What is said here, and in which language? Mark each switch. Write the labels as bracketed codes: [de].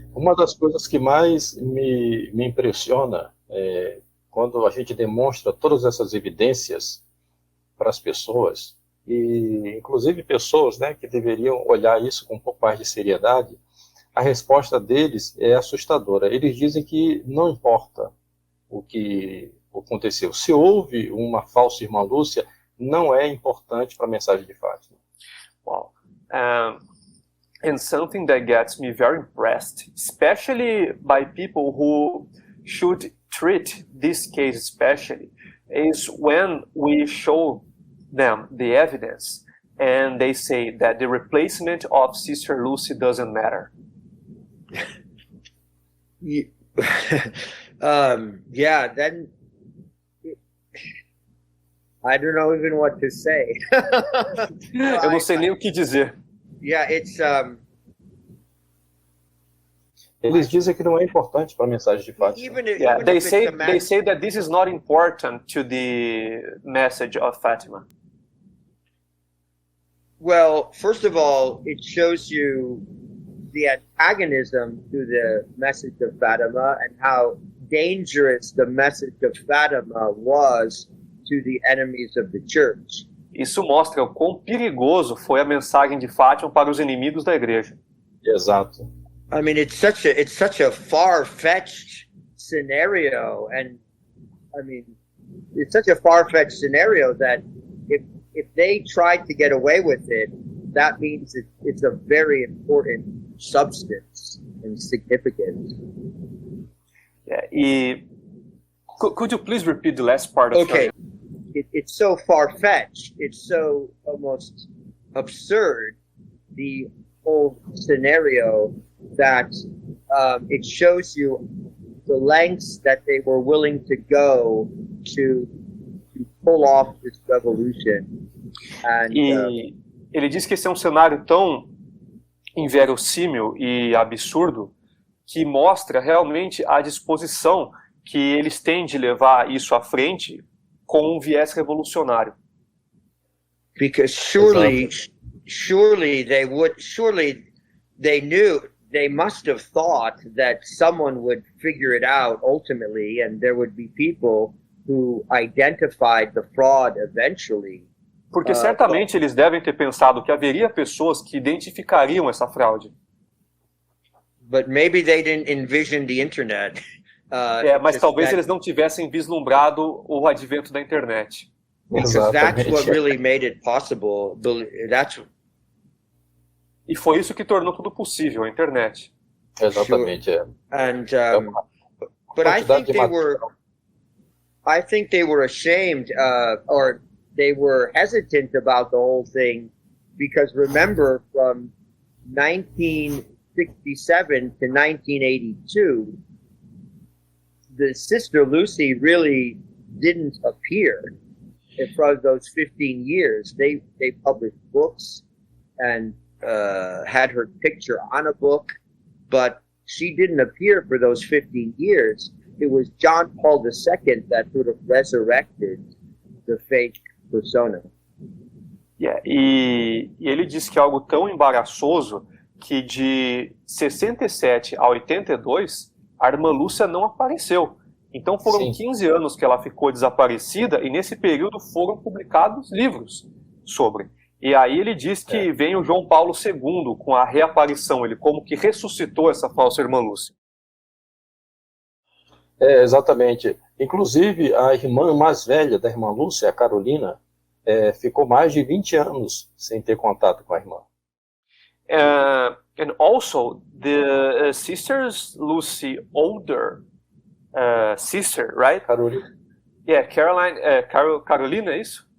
[pt] Uma das coisas que mais me impressiona é quando a gente demonstra todas essas evidências para as pessoas, e inclusive pessoas, né, que deveriam olhar isso com um pouco mais de seriedade, a resposta deles é assustadora. Eles dizem que não importa o que aconteceu. Se houve uma falsa Irmã Lúcia, não é importante para a mensagem de Fátima. [en] Wow. And something that gets me very impressed, especially by people who should treat this case especially, is when we show them the evidence and they say that the replacement of Sister Lucy doesn't matter. Then I don't know even what to say. [pt] Eu não sei nem o que dizer. [en] Yeah, it's [pt] Eles dizem que não é importante para a mensagem de Fátima. [en] They say that this is not important to the message of Fatima. Well, first of all, it shows you the antagonism to the message of Fatima and how dangerous the message of Fatima was to the enemies of the church. [pt] Isso mostra o quão perigoso foi a mensagem de Fátima para os inimigos da igreja. Exato. [en] I mean, it's such a far-fetched scenario, and I mean, it's such a far-fetched scenario that if they tried to get away with it, that means it's a very important substance and significant. Yeah, could you please repeat the last part of Okay. It's so far-fetched, it's so almost absurd, the whole scenario, that it shows you the lengths that they were willing to go to pull off this revolution. And, [pt] ele diz que esse é um cenário tão inverossímil e absurdo que mostra realmente a disposição que eles têm de levar isso à frente com um viés revolucionário. [en] Because surely they knew, they must have thought that someone would figure it out ultimately, and there would be people who identified the fraud eventually. [pt] Porque certamente eles devem ter pensado que haveria pessoas que identificariam essa fraude. [en] But maybe they didn't envision the internet. [pt] Mas talvez eles não tivessem vislumbrado o advento da internet. [en] Because that's what really made it possible. [pt] E foi isso que tornou tudo possível, a internet. Exatamente, é. [en] And but I think they were ashamed, or they were hesitant about the whole thing, because remember, from 19 1967 to 1982, the Sister Lucy really didn't appear for those 15 years. They published books and had her picture on a book, but she didn't appear for those 15 years. It was John Paul II that sort of resurrected the fake persona. [pt] Yeah, e ele disse que é algo tão embaraçoso que de 67 a 82 a irmã Lúcia não apareceu. Então foram Sim. 15 anos que ela ficou desaparecida e nesse período foram publicados livros sobre. E aí ele diz que vem o João Paulo II com a reaparição, ele como que ressuscitou essa falsa irmã Lúcia. Exatamente. Inclusive, a irmã mais velha da irmã Lúcia, a Carolina, ficou mais de 20 anos sem ter contato com a irmã. [en] And also, the sisters Lucy older sister, right? Carolina. [pt] Yeah, Caroline, Carolina, é isso?